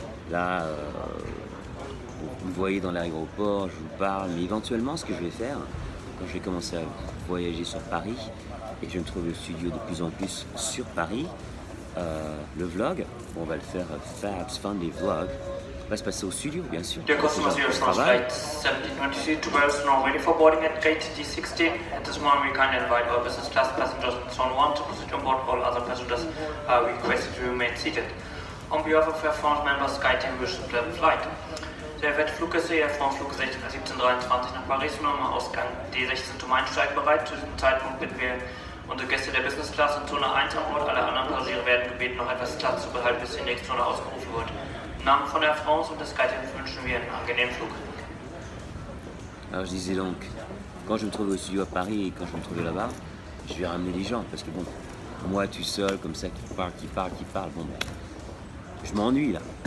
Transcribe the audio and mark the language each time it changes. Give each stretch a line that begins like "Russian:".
French: Là, vous me voyez dans l'aéroport, je vous parle, mais éventuellement, ce que je vais faire, quand je vais commencer à voyager sur Paris, et je me trouve au studio de plus en plus sur Paris, le vlog, on va le faire Fab's Funday Vlog, va se passer au studio, bien sûr.
English: Dear customers, your France flight 1723 to Paris is now ready for boarding at gate D16. At this moment, we kindly invite all business class passengers in zone 1 to proceed on board. All other passengers are requested to remain seated. On behalf of Air France members, SkyTeam wishes to plan the flight.
German: Sehr verehrte Fluggäste, Air France Flug 1723 nach Paris, nun am Ausgang D16 zum Einsteigen bereit. Zu diesem Zeitpunkt bitten wir unsere Gäste der Business Class in Zone 1 an Bord. Alle anderen Passagiere werden gebeten, noch etwas Platz zu behalten, bis die nächste Zone ausgerufen wird. Im Namen von Air France und des SkyTeam wünschen wir einen angenehmen Flug.
French: Alors je disais donc, quand je me trouvais au studio à Paris et quand je me trouvais là-bas, je vais ramener des gens parce que bon, moi tout seul comme ça qui parle, bon ben, je m'ennuie là.